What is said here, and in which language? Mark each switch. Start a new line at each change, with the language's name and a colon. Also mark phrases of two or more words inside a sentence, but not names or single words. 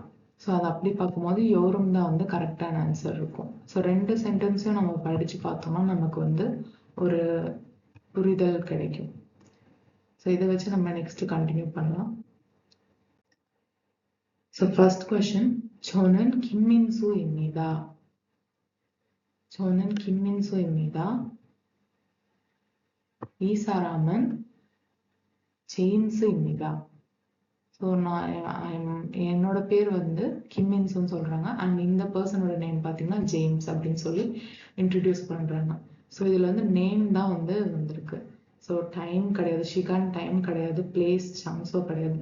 Tamil: ஸோ அதை அப்படி பார்க்கும்போது யோரும் தான் வந்து கரெக்டான ஆன்சர் இருக்கும். ஸோ ரெண்டு சென்டென்ஸையும் நம்ம படித்து பார்த்தோம்னா நமக்கு வந்து ஒரு புரிதல் கிடைக்கும். ஸோ இதை வச்சு நம்ம
English: next continue
Tamil: பண்ணலாம். ஸோ
English: first question,
Korean: 저는 김민수입니다. 저는 김민수입니다. 이 사람은 제임스입니다.
Tamil: ஸோ நான் என்னோட பேர் வந்து கிம்மின்ஸ்ன்னு சொல்றாங்க. அண்ட் இந்த பர்சனோட நேம் பார்த்தீங்கன்னா ஜேம்ஸ் அப்படின்னு சொல்லி இன்ட்ரடியூஸ் பண்றாங்க. ஸோ இதுல வந்து நேம் தான் வந்து வந்திருக்கு. ஸோ டைம் கிடையாது, ஷிகான் டைம் கிடையாது, பிளேஸ் சாங்ஸோ கிடையாது.